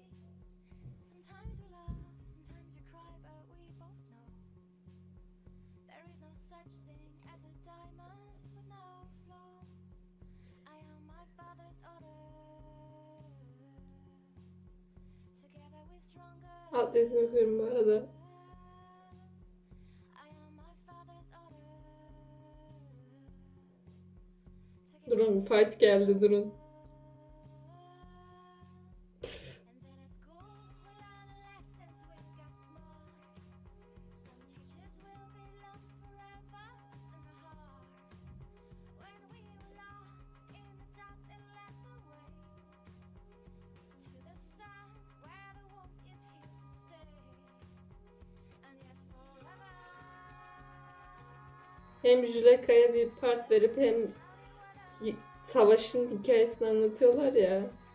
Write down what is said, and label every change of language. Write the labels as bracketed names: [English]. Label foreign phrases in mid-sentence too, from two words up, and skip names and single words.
[English] Sometimes we laugh, sometimes we cry, but we both know there is no such thing as a diamond with no flaw. I am my father's order. Together we're stronger. [Turkish] Alt yazı okuyorum bu arada. [English] I am my father's order. [Turkish] Durun, fight geldi, durun. [English] And then at school, we learn lessons when we got smart. Some teachers will be loved forever in the hearts. When we were lost in the dark, they led the way to the sun, where the warmth is here to stay. And yet forever. [Turkish] Hem Juleka'ya bir part verip hem savaşın hikayesini anlatıyorlar ya.